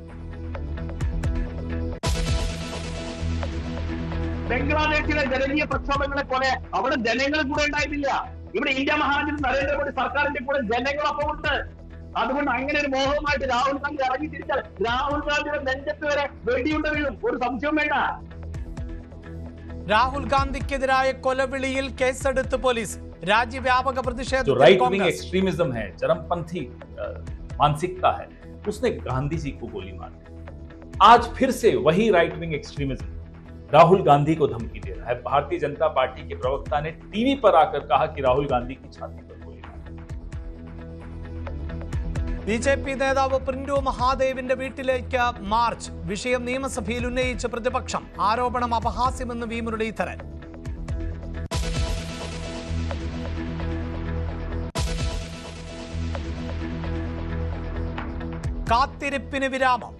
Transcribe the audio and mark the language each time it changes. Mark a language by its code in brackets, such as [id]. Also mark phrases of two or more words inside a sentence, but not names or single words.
[ml] ബംഗ്ലാദേശിലെ ജനകീയ പ്രക്ഷോഭങ്ങളെ പോലെ അവിടെ ജനങ്ങൾ കൂടെ ഉണ്ടായിട്ടില്ല. ഇവിടെ ഇന്ത്യ മഹാരാജ്യത്ത് നരേന്ദ്രമോദി സർക്കാരിന്റെ കൂടെ ജനങ്ങളൊപ്പം ഉണ്ട്. അതുകൊണ്ട് അങ്ങനെ ഒരു മോഹവുമായിട്ട് രാഹുൽ ഗാന്ധി ഇറങ്ങി തിരിച്ചാൽ രാഹുൽ ഗാന്ധിയുടെ നെഞ്ചത്ത് വരെ വെടിയുണ്ട വീഴും. ഒരു സംശയവും വേണ്ട. രാഹുൽ ഗാന്ധിക്കെതിരായ കൊലവിളിയിൽ കേസെടുത്ത് പോലീസ്. [hi] राज्यव्यापक प्रतिषेध. जो [en] right wing extremism [hi] है, चरमपंथी मानसिकता है, उसने गांधी जी को गोली मार दी। आज फिर से वही [en] right wing extremism [hi] राहुल गांधी को धमकी दे रहा है। भारतीय जनता पार्टी के प्रवक्ता ने टीवी पर आकर कहा कि राहुल गांधी की छाती पर गोली मार दी। [ml] ബിജെപി നേതാവ് പ്രിന്റു മഹാദേവിന്റെ വീട്ടിലേക്ക് മാർച്ച്. വിഷയം നിയമസഭയിൽ ഉന്നയിച്ച പ്രതിപക്ഷം. ആരോപണം അപഹാസ്യമെന്ന് വി മുരളീധരൻ. കാത്തിരിപ്പിന് വിരാമം.